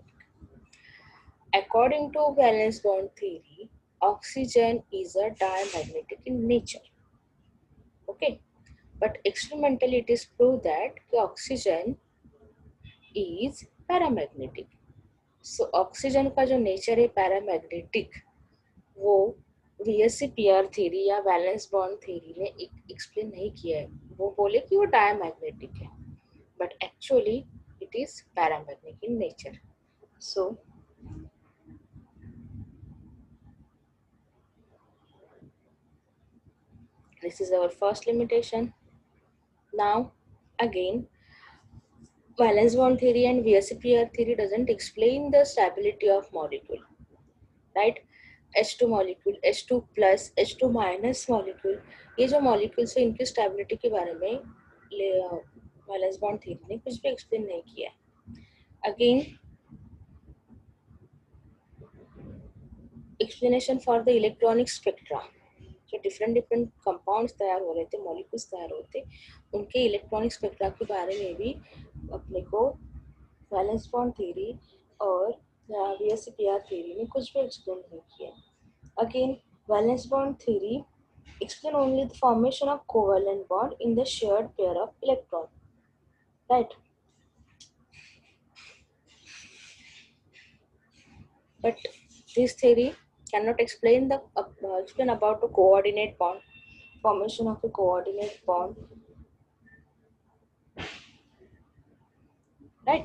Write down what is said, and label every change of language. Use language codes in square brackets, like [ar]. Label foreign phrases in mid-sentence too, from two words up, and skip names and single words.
[en] According to valence bond theory, oxygen is a diamagnetic in nature. Okay, but experimentally it is proved that the oxygen is paramagnetic. So oxygen [hi] का जो nature है paramagnetic, वो [en] VSEPR theory [hi] या [en] valence bond theory [hi] ने explain नहीं किया है. वो बोले कि वो diamagnetic है, [en] but actually it is paramagnetic in nature. So this is our first limitation. Now again, valence bond theory and VSEPR theory doesn't explain the stability of molecule, right? H2 molecule, H2 plus, H2 minus molecule, [hi] ये जो molecules है इनकी stability के बारे में [en] valence bond theory [hi] ने कुछ भी explain नहीं किया. [en] Again, explanation for the electronic spectra, [hi] जो [en] different compounds [hi] तैयार हो रहे थे, molecules तैयार होते, उनके [en] electronic spectra [hi] के बारे में भी अपने को [en] valence bond theory [hi] और [en] VSEPR theory [hi] ने कुछ भी explain नहीं किया. [en] Again, valence bond theory explain only the formation of covalent bond in the shared pair of electron, right? But this theory cannot explain explain about the coordinate bond, formation of a coordinate bond, right?